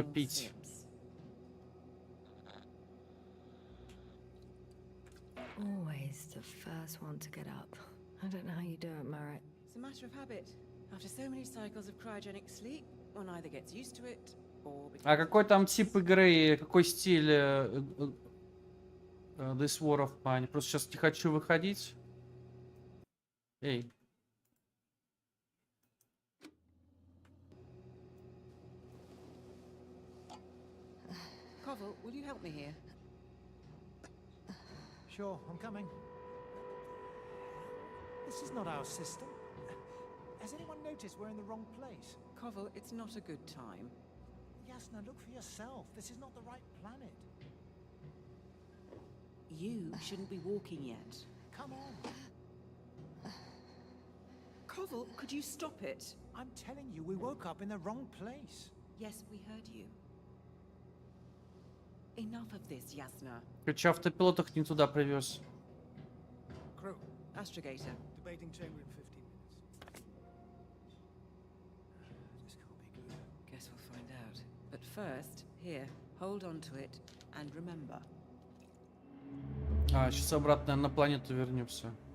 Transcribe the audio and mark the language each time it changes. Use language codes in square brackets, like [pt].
[en] small пить. sips. Always the first one to get up. I don't know how you do it, Merritt. It's a matter of habit. After so many cycles of cryogenic sleep, one either gets used to it or [ru] А [en] becomes [ru] какой там тип игры, и какой стиль This War of Mine? Просто сейчас не хочу выходить. Эй, [en] Koval, will you help me here? Sure, I'm coming. This is not our system. Has anyone noticed we're in the wrong place? Koval, it's not a good time. Yasna, look for yourself. This is not the right planet. You shouldn't be walking yet. Come on. Koval, could you stop it? I'm telling you, we woke up in the wrong place. Yes, we heard you. Enough of this, Yasna. [ru] Короче, автопилот их не туда привез. [en] Crew, Astrogator. debating chamber in 15 minutes. This can't be good. Guess we'll find out. But first, here, hold on to it and remember. [ru] А, сейчас обратно на планету вернемся.